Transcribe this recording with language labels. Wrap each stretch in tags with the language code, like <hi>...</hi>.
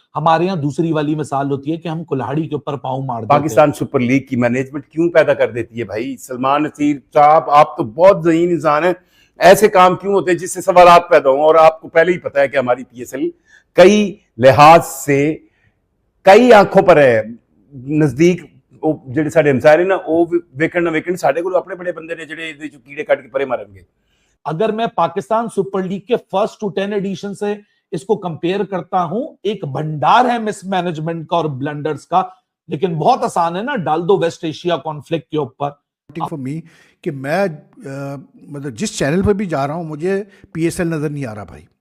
<hi>हमारे यहाँ दूसरी वाली मिसाल होती है कि हम कुल्हाड़ी के ऊपर पांव मार देते हैं। पाकिस्तान सुपर लीग की मैनेजमेंट क्यों पैदा कर देती है भाई? सलमान नसीर साहब, आप तो बहुत ज़हीन इंसान हैं। ऐसे काम क्यों होते हैं जिससे सवालात पैदा हों? और आपको पहले ही पता है कि हमारी पीएसएल कई लिहाज से कई आंखों पर है।</hi> <pa>नजदीक ਜਿਹੜੇ ਸਾਡੇ ਹਮਸਾਏ ਨੇ ਨਾ, ਉਹ ਵੇਖਣ ਨਾ ਵੇਖਣ, ਸਾਡੇ ਕੋਲ ਆਪਣੇ ਬੜੇ ਬੰਦੇ ਨੇ ਜਿਹੜੇ ਇਹਦੇ ਚ ਕੀੜੇ ਕੱਢ ਕੇ ਪਰੇ ਮਾਰਨਗੇ।</pa> <hi>अगर मैं पाकिस्तान सुपर लीग के फर्स्ट टू 10 एडिशन से इसको कंपेयर करता हूं, एक भंडार है मिसमैनेजमेंट का और ब्लंडर्स का। लेकिन बहुत आसान है ना, डाल दो वेस्ट एशिया कॉन्फ्लिक्ट के ऊपर। फॉर मी कि मैं मतलब जिस चैनल पर भी जा रहा हूँ मुझे पीएसएल नजर नहीं आ रहा भाई।</hi>